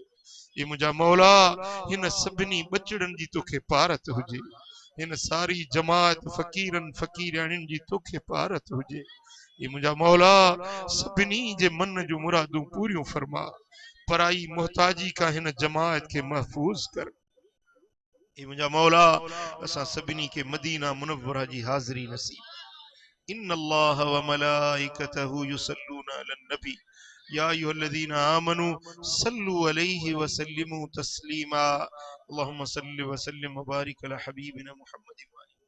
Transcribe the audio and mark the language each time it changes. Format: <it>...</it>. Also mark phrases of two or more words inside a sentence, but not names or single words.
<sd>हे मुंहिंजा मौला हिन सभिनी बचड़नि जी तोखे पारत हुजे, हिन सारी जमात फ़कीरनि फ़कीराणियुनि जी तोखे पारत हुजे। हे मुंहिंजा मौला सभिनी जे मन जूं मुरादूं पूरियूं फरमा, पराई मोहताजी खां हिन जमात खे महफूज़ कर। हे मुंहिंजा मौला असां सभिनी खे मदीना मुनव्वरा जी हाज़िरी नसीब।</sd> <ar>إن الله وملائكته يصلون على النبي يا أيها الذين آمنوا صلوا عليه وسلموا تسليما اللهم صل وسلم وبارك على حبيبنا محمد</ar>